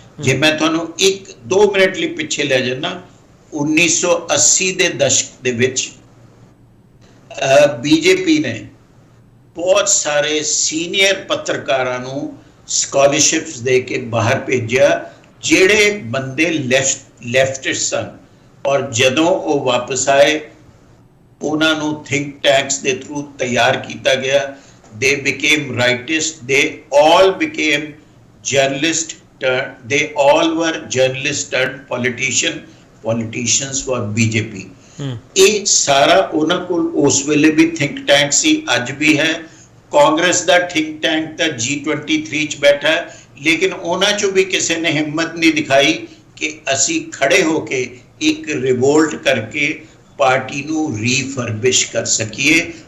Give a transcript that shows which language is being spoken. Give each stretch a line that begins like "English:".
Punjabi: ਜੇ ਮੈਂ ਤੁਹਾਨੂੰ 1-2 ਮਿੰਟ ਲਈ ਪਿੱਛੇ ਲੈ ਜਾਣਾ, 1980 ਦੇ ਦਸ਼ਕ ਦੇ ਵਿੱਚ ਬੀਜੇਪੀ ਨੇ ਬਹੁਤ ਸਾਰੇ ਸੀਨੀਅਰ ਪੱਤਰਕਾਰਾਂ ਨੂੰ ਸਕਾਲਰਸ਼ਿਪਸ ਦੇ ਕੇ ਬਾਹਰ ਭੇਜਿਆ, ਜਿਹੜੇ ਬੰਦੇ ਲੈਫਟਿਸਟ ਸਨ। ਔਰ ਜਦੋਂ ਉਹ ਵਾਪਸ ਆਏ, ਉਹਨਾਂ ਨੂੰ ਥਿੰਕ ਟੈਂਕਸ ਦੇ ਥਰੂ ਤਿਆਰ ਕੀਤਾ ਗਿਆ।
English: they became rightist, they all became journalist, they all were journalist turned politicians for BJP।
Punjabi: ਇਹ ਸਾਰਾ ਉਹਨਾਂ ਕੋਲ ਉਸ ਵੇਲੇ ਵੀ ਥਿੰਕ ਟੈਂਕ ਸੀ, ਅੱਜ ਵੀ ਹੈ। ਕਾਂਗਰਸ ਦਾ ਥਿੰਕ ਟੈਂਕ ਤਾਂ G23 ਚ ਬੈਠਾ, ਲੇਕਿਨ ਉਹਨਾਂ ਚੋਂ ਵੀ ਕਿਸੇ ਨੇ ਹਿੰਮਤ ਨਹੀਂ ਦਿਖਾਈ ਕਿ ਅਸੀਂ ਖੜੇ ਹੋ ਕੇ ਇੱਕ ਰਿਵੋਲਟ ਕਰਕੇ ਪਾਰਟੀ ਨੂੰ ਰੀਫਰਬਿਸ਼ ਕਰ ਸਕੀਏ।